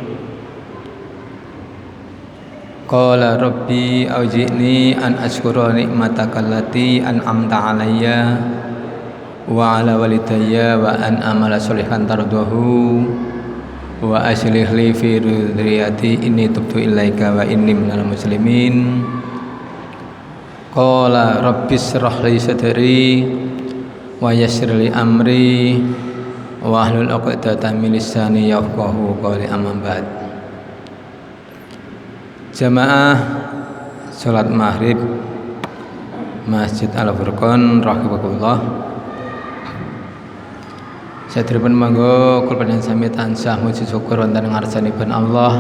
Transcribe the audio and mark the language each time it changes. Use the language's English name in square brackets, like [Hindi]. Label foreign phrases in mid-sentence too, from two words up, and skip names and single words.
[Arabic] قال رب أوزعني أن أشكر نعمتك التي أنعمت علي وعلى والدي وأن أعمل صالحا ترضاه وأصلح لي في ذريتي إني تبت إليك وإني من المسلمين. قال رب اشرح لي صدري ويسر لي أمري واحلل عقدة من لساني يفقهوا قولي. أما بعد. [Indonesian] Jamaah salat maghrib Masjid Al-Furqon rahimakumullah. [Javanese] Saderepun monggo kula panjenengan sami tansah muji syukur wonten ngarsanipun Allah.